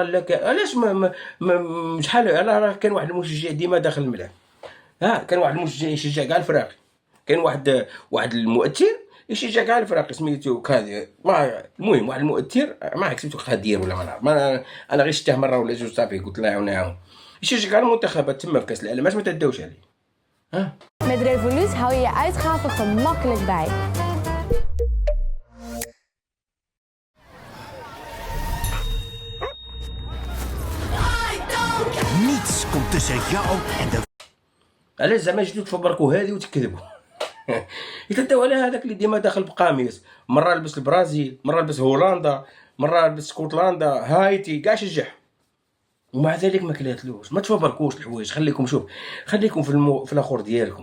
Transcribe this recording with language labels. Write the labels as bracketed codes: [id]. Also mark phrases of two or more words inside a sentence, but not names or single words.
[ar] لا علاش ما شحال راه كان واحد المشجع ديما داخل الملعب، كان واحد المشجع يشجع كاع الفراقي، كان واحد المؤثر يشجع كاع الفراقي سميتو كادير. المهم واحد المؤثر ما عرفت سميتو خدير ولا ما نعرف، انا غير شفتها مره ولا جوج صافي قلت الله يعاون يشجع كاع المنتخبات تما في كاس العالم، ما تداوش عليه. [nl] Met Revolut hou je je uitgaven gemakkelijk bij. Niets komt tussen jou en de... [ar] علاش زعما جيتو تفبركوا هذه وتكذبوا؟ يتداو على هذاك اللي ديما داخل بقميص، مره لبس البرازيل، مره لبس هولندا، مره لبس اسكتلندا، هايتي، كاع شجع، ومع ذلك ما كلاتلوش. ما تفبركوش الحوايج، خليكم في الاخر ديالكم.